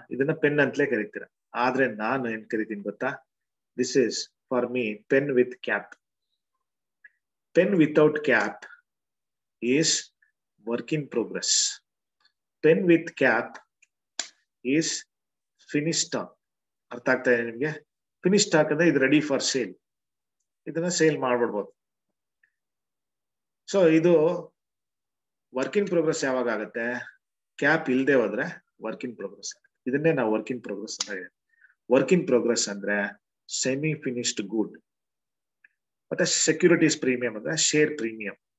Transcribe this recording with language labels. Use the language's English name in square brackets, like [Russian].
[Kannada] ಇದನ್ನ ಪೆನ್ ಅಂತಲೇ ಕರಿತೀರಾ. ಆದ್ರೆ ನಾನು ಏನ್ ಕರಿತೀನಿ ಗೊತ್ತಾ? [English] This is for me pen with cap. Pen without cap is work in progress. Pen with cap is finished stock. [Kannada] ಅರ್ಥ ಆಗ್ತಾ ಇದೆ ನಿಮ್ಗೆ? ಫಿನಿಶ್ ಸ್ಟಾಕ್ ಅಂದ್ರೆ ಇದು [English] ready for sale, [Kannada] ಇದನ್ನ ಸೇಲ್ ಮಾಡ್ಬಿಡ್ಬೋದು. ಸೊ ಇದು ವರ್ಕ್ ಇನ್ ಪ್ರೋಗ್ರೆಸ್ ಯಾವಾಗ ಆಗುತ್ತೆ? ಕ್ಯಾಪ್ ಇಲ್ದೆ ಹೋದ್ರೆ ವರ್ಕ್ ಇನ್ ಪ್ರೋಗ್ರೆಸ್ ಆಗುತ್ತೆ. ಇದನ್ನೇ ನಾವು ವರ್ಕ್ ಇನ್ ಪ್ರೋಗ್ರೆಸ್ ಅಂತ ಹೇಳ್ತೀವಿ. ವರ್ಕ್ ಇನ್ ಪ್ರೋಗ್ರೆಸ್ ಅಂದ್ರೆ ಸೆಮಿ ಫಿನಿಶ್ಡ್ ಗುಡ್. ಮತ್ತೆ ಸೆಕ್ಯೂರಿಟೀಸ್ ಪ್ರೀಮಿಯಂ ಅಂದ್ರೆ ಶೇರ್ ಪ್ರೀಮಿಯಂ.